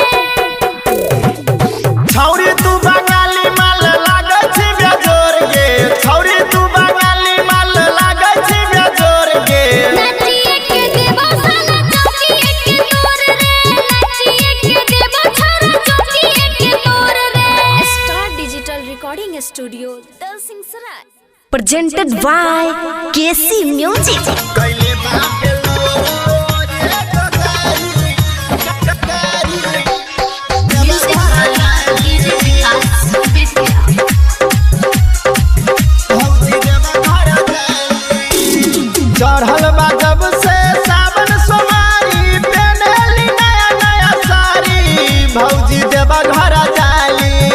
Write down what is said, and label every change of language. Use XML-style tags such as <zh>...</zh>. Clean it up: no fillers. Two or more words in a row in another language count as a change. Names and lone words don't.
<mai>छौरी तू बंगाली माल लागै छी बेजोर गे छौरी तू बंगाली माल लागै छी बेजोर गे नचिए के देबो साला चौकिए के तोर रे नचिए के देबो छौरा चौकिए के तोर रे स्टार डिजिटल रिकॉर्डिंग स्टूडियो दलसिंहसराय</mai> <en>presented by KC Music.</en> <bho>कैले बाप चढ़ल बा जब से सावन सोमारी पेनेली नया नया साड़ी भौजी देवा घर जाली</bho>